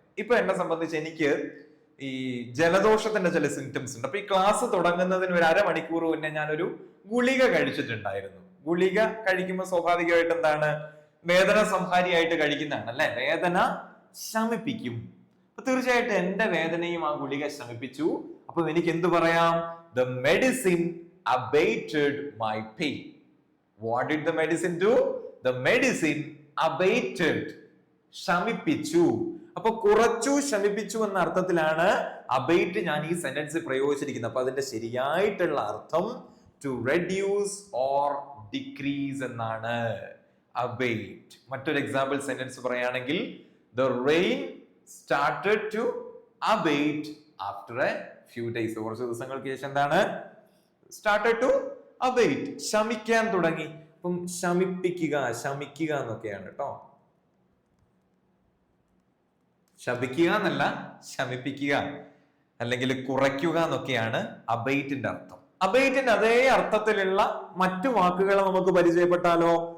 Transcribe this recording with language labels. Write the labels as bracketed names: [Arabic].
[Malayalam] ഇപ്പൊ എന്നെ സംബന്ധിച്ച് എനിക്ക് ഈ ജലദോഷത്തിന്റെ ചില സിംറ്റംസ് ഉണ്ട്. അപ്പൊ ഈ ക്ലാസ് തുടങ്ങുന്നതിന് ഒരു അരമണിക്കൂർ മുന്നേ ഞാനൊരു ഗുളിക കഴിച്ചിട്ടുണ്ടായിരുന്നു. ഗുളിക കഴിക്കുമ്പോൾ സ്വാഭാവികമായിട്ട് എന്താണ്? വേദന സംഹാരിയായിട്ട് കഴിക്കുന്നതാണ് അല്ലെ? വേദന ശമിപ്പിക്കും. അപ്പൊ തീർച്ചയായിട്ടും എന്റെ വേദനയും ആ ഗുളിക ശമിപ്പിച്ചു. അപ്പൊ എനിക്ക് എന്ത് പറയാം? [English] The medicine abated my pain. What did the medicine do? The medicine abated. [Malayalam] ശമിപ്പിച്ചു. അപ്പൊ കുറച്ചു, ശമിപ്പിച്ചു എന്ന അർത്ഥത്തിലാണ് അബൈറ്റ് ഞാൻ ഈ സെന്റൻസ് പ്രയോഗിച്ചിരിക്കുന്നത്. അപ്പൊ അതിന്റെ ശരിയായിട്ടുള്ള അർത്ഥം [English] to reduce or decrease [Malayalam] എന്നാണ് അബൈറ്റ്. മറ്റൊരു എക്സാമ്പിൾ സെന്റൻസ് പറയുകയാണെങ്കിൽ [English] the rain started to abate after a few days. [Malayalam] കുറച്ച് ദിവസങ്ങൾക്ക് ശേഷം എന്താണ്? [English] started to abate, [Malayalam] ശമിക്കാൻ തുടങ്ങി. അപ്പം ശമിപ്പിക്കുക, ശമിക്കുക എന്നൊക്കെയാണ് കേട്ടോ. ശപിക്കുക എന്നല്ല, ശമിപ്പിക്കുക അല്ലെങ്കിൽ കുറയ്ക്കുക എന്നൊക്കെയാണ് അബൈറ്റിന്റെ അർത്ഥം. അബൈറ്റിന്റെ അതേ അർത്ഥത്തിലുള്ള മറ്റു വാക്കുകൾ നമുക്ക് പരിചയപ്പെട്ടാലോ?